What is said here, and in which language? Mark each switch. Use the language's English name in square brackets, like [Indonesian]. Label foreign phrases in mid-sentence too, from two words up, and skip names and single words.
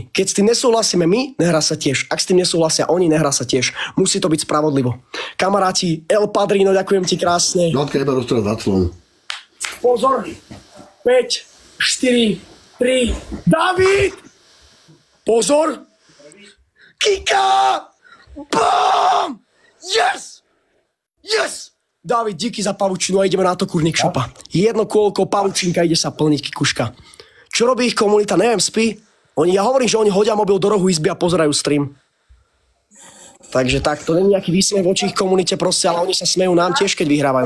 [Slovak] Keď s tým nesúhlasíme my, nehrá sa tiež. Ak s tým nesúhlasia oni, nehrá sa tiež. Musí to byť spravodlivo. Kamaráti, El Padrino, ďakujem ti krásne. Dotka iba roztrať zaclom. Pozor. 5, 4, 3, David! Pozor! Kika! [English] Bam! Yes! Yes! [Slovak] David, díky za pavučinu a ideme na to, [Czech] kurník šopa. [Slovak] Jedno kôlko, pavučinka, ide sa plniť, Kikuška. Čo robí ich komunita? Neviem, spí? Ja hovorím, že oni hodia mobil do rohu izby a pozerajú stream. Takže tak, to nie je nejaký výsmech voči ich komunite proste, ale oni sa smejú nám tiež, keď vyhrávajú.